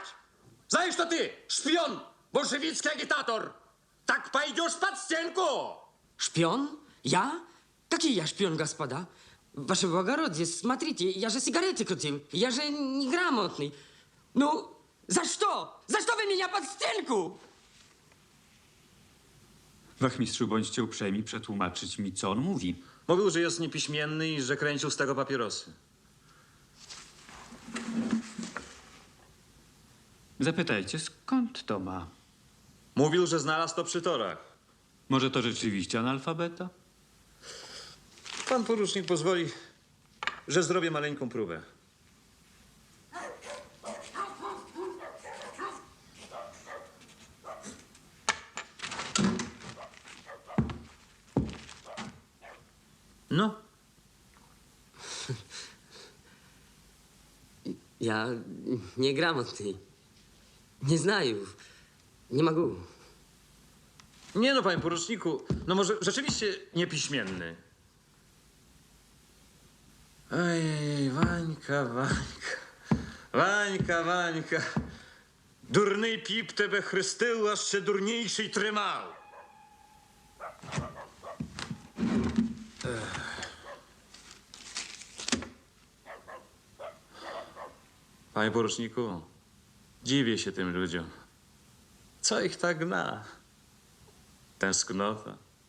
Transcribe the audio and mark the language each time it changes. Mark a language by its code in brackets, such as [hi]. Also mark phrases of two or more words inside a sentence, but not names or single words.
[ru] Знаешь, что ты шпион, большевистский агитатор? Так пойдешь под стенку! Шпион? Я? Какие я шпион, господа? Ваше благородие, смотрите, я же сигареты крутил. Я же неграмотный. Ну, за что? За что вы меня под стенку? [pl] Wachmistrzu, bądźcie uprzejmi przetłumaczyć mi, co on mówi. Mówił, że jest niepiśmienny i że kręcił z tego papierosy. Zapytajcie, skąd to ma? Mówił, że znalazł to przy torach. Może to rzeczywiście analfabeta? Pan porucznik pozwoli, że zrobię maleńką próbę. No. [ru] Я неграмотный. Не знаю. [pl] Nie mogę. Nie no, panie poruczniku, no może rzeczywiście niepiśmienny. Ej, Wańka. [uk] Дурний піп тебе хрестив, а ще дурніший тримав. [pl] Panie poruczniku, dziwię się tym ludziom. Co ich tak gna? Tęsknota.